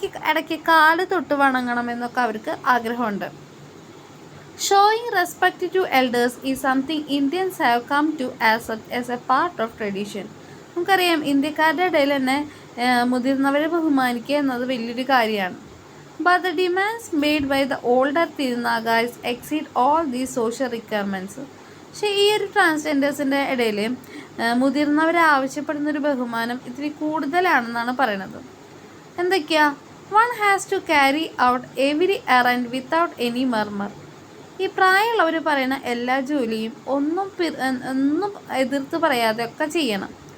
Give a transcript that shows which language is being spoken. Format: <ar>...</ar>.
<ml>ഇടയ്ക്ക് കാല് തൊട്ട് വണങ്ങണമെന്നൊക്കെ അവർക്ക് ആഗ്രഹമുണ്ട്.</ml> <en>Showing respect to elders is something Indians have come to as a part of tradition.</en> <ml>നമുക്കറിയാം, ഇന്ത്യക്കാരുടെ ഇടയിൽ തന്നെ മുതിർന്നവരെ ബഹുമാനിക്കുക എന്നത് വലിയൊരു കാര്യമാണ്.</ml> <en>But the demands made by the older Tirunagais exceed all these social requirements.</en> <ml>പക്ഷേ ഈ ഒരു ട്രാൻസ്ജെൻഡേഴ്സിൻ്റെ ഇടയിൽ മുതിർന്നവരെ ആവശ്യപ്പെടുന്നൊരു ബഹുമാനം ഇത്തിരി കൂടുതലാണെന്നാണ് പറയണത്. എന്തൊക്കെയാ?</ml> <en>One has to carry out every errand without any murmur.</en> <ml>ഈ പ്രായമുള്ളവർ പറയുന്ന എല്ലാ ജോലിയും ഒന്നും എതിർത്ത് പറയാതെ ഒക്കെ ചെയ്യണം.</ml>